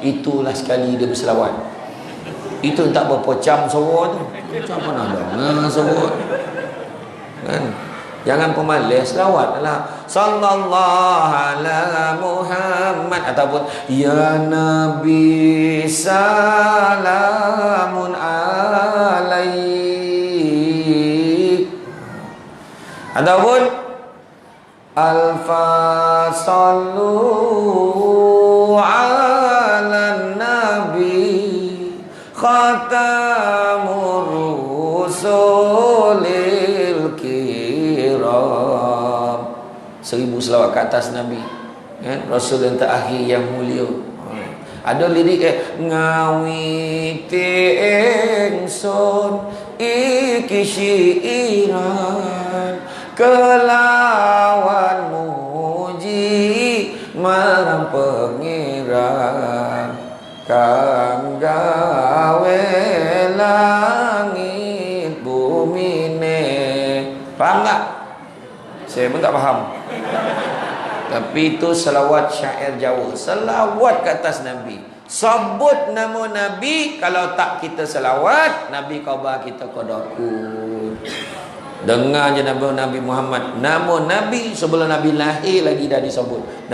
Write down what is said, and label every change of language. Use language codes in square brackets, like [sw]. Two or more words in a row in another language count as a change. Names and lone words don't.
[ms] Itulah sekali dia berselawat. Itu tak berapa jam suara tu. Macam pernah dengar suara. Kan? Jangan pemalas, selawatlah. [ar] صلى الله على محمد. [ms] Ataupun [ar] يا نبي سلام عليك. [ms] Ataupun [ar] ألف صلوا على نبي خاتم الرسل الكرام. [ms] 1000 selawat ke atas Nabi, kan? Rasul yang terakhir yang mulia. Ada lirik [jv] ngawiti ingsun iki syiiran kelawan muji marang pengiran kang gawe langit bumine. [ms] Faham tak? Saya pun tak faham. Tapi itu selawat syair Jawa, selawat ke atas Nabi. Sebut nama Nabi. Kalau tak kita selawat, Nabi khabar kita qadakun. Dengar je Nabi Muhammad, nama Nabi sebelum Nabi lahir lagi dah disebut.